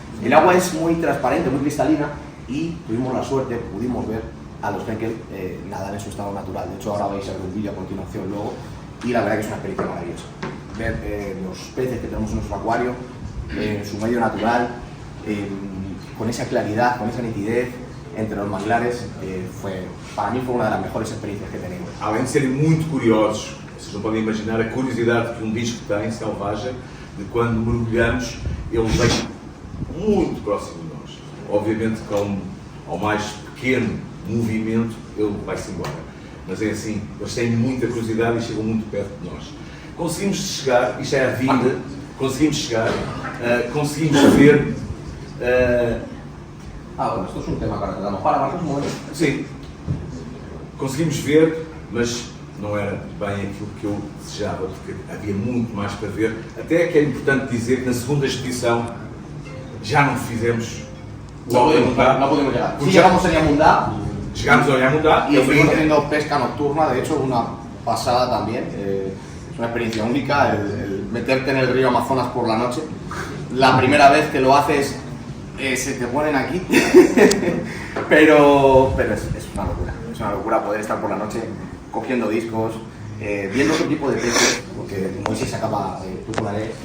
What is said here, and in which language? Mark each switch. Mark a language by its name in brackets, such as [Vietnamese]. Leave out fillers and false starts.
[Spanish] El agua es muy transparente, muy cristalina y tuvimos la suerte, pudimos ver a los Henkel nadar en su estado natural. De hecho, ahora vais a ver un vídeo a continuación luego y la verdad que es una experiencia maravillosa. Ver los peces que tenemos en nuestro acuario, en su medio natural, con esa claridad, con esa nitidez entre los manglares, para mí fue una de las mejores experiencias que he tenido. [Portuguese] Além de serem muito curiosos, vocês não podem imaginar a curiosidade que disco tem, selvagem, de quando mergulhamos, ele vem muito próximo de nós. Obviamente que ao mais pequeno movimento ele vai-se embora. Mas é assim, eles têm muita curiosidade e chegam muito perto de nós. Conseguimos chegar, isto é a vida, conseguimos chegar, conseguimos ver... [Spanish] bueno, esto es un tema para tratarnos. Para, Marcos, un momento. [Portuguese] Sim, conseguimos ver, mas não era bem aquilo que eu desejava, porque havia muito mais para ver. Até que é importante dizer que na segunda expedição já não fizemos [Spanish] No pudimos llegar. Sí, llegamos a Ñamundá. [Portuguese] Chegámos ao Ñamundá [Spanish] y estuvimos haciendo pesca nocturna, de hecho una pasada también. Es una experiencia única el meterte en el río Amazonas por la noche. La primera vez que lo haces se te ponen aquí, pero es una locura poder estar por la noche cogiendo discos, viendo otro tipo de peces, porque Moisés acaba tucularé.